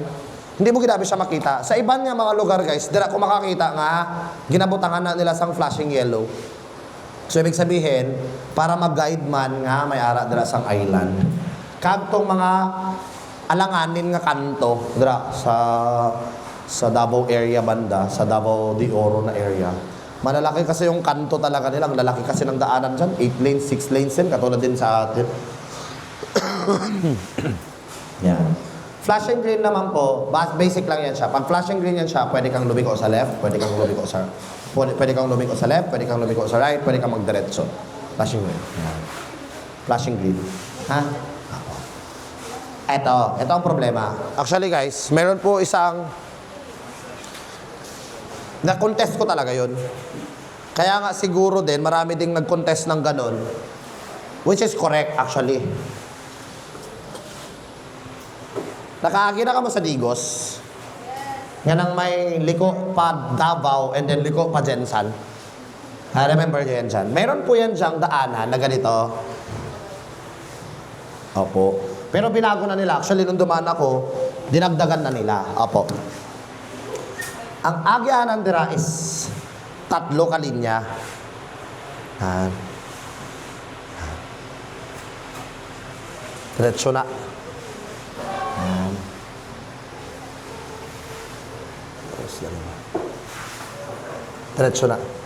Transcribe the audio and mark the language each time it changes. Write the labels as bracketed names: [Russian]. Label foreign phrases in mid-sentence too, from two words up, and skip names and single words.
[Hiligaynon] Hindi mo ginabi siya makita. Sa iban nga mga lugar, guys, dira ko makakita nga, ginabutangan na nila sang [English] flashing yellow. [Hiligaynon] So, [Filipino] ibig sabihin, [Hiligaynon] para mag-guide man nga, may ara dira sang island. Kagtong mga alanganin nga kanto, dira sa Davao area banda, sa Davao de Oro na area. [Filipino] Malalaki kasi yung kanto talaga nila. Ang lalaki kasi ng daanan dyan. 8 lanes, 6 lanes din. Katulad din sa atin. Yeah. [English] Flashing green [Filipino] naman po, basic lang yan siya. Pag [English] flashing green [Filipino] yan siya, pwede kang lumiko sa left, pwede kang lumiko sa left, pwede kang lumiko sa right, pwede kang magdiretso. [English] Flashing green. Yeah. Flashing green. Ha? [Filipino] Ito ang problema. [English] Actually guys, [Filipino] meron po isang na-contest ko talaga yun. Kaya nga siguro din, marami ding nag-contest ng ganon. [English] Which is correct actually. [Filipino] Nakakakita ka mo sa Digos? Yan ang may liko pa Davao and then liko pa Jensan. I remember nyo yan dyan. Meron po yan dyang daanan na ganito. Opo. Pero binago na nila. Actually, nung dumaan ako, dinagdagan na nila. [Hiligaynon] Opo. Ang agyanan dira is 3 kalinya. [Filipino] Diretso na. Diretso na.